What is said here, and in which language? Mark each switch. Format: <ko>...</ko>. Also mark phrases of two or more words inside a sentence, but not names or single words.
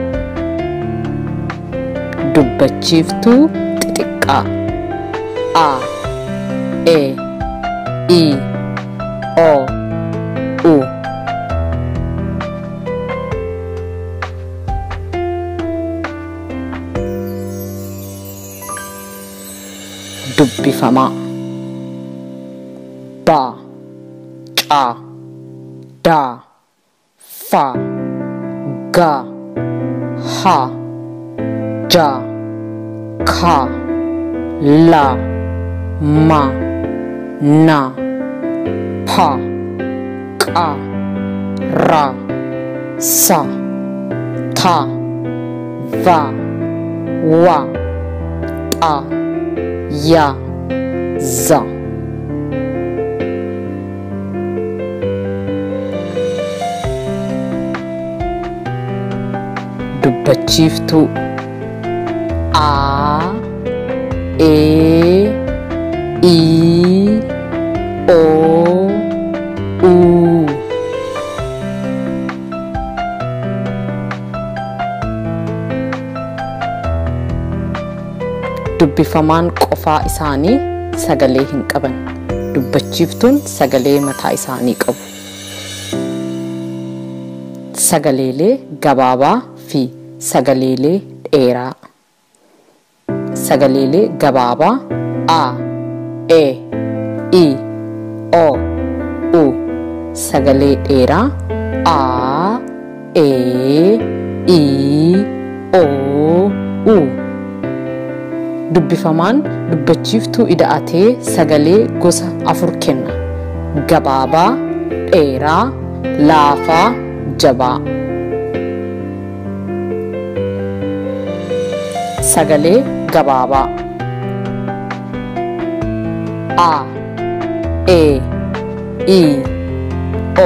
<om>dubbachiiftuu xixiqqaa a e i o u dubbifamaa ba ca da fa ga ha ja ka la ma na pa ka ra sa ta va wa ta ya za dubbachiiftuu a e i o u dubbifamaan qofaa isaanii sagalee hin qaban dubbachiiftuun sagalee mataa isaanii qabu sagaleelee gabaabaa fi sagaleelee dheeraa sagaleelee gabaabaa a e i o u sagalee dheeraa a e i o u dubbifamaan dubbachiiftuu ida'atee sagalee gosa 4 kenna gabaabaa dheeraa laafaa jabaa sagalee gabaabaa a e i o</om>